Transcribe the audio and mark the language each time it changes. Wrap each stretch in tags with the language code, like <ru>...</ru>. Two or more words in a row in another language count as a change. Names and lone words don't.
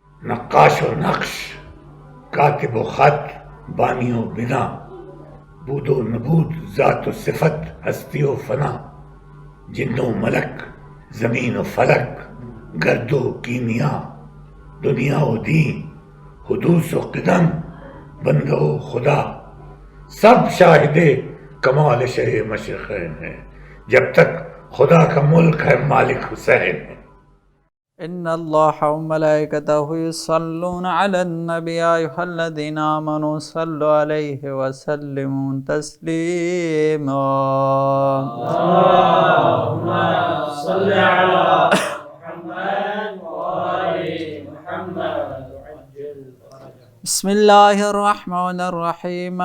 <ur>نقاش و نقش، کاتب و خط، بانی و بنا، بود و نبود، ذات و صفت، ہستی و فنا، جن و ملک، زمین و فلک، گرد و کیمیا، دنیا و دین، حدوث و قدم، بندہ و خدا، سب شاہد کمال شہ مشرقین ہے. جب تک خدا کا ملک ہے مالک حسین ہے.</ur> <ar>ان اللہ وملائکته یصلون علی النبی یا ایھا الذین آمنوا صلوا علیہ وسلموا تسلیما. اللهم صل على محمد وآل محمد وعجل فرجهم. بسم اللہ الرحمن الرحیم.</ar>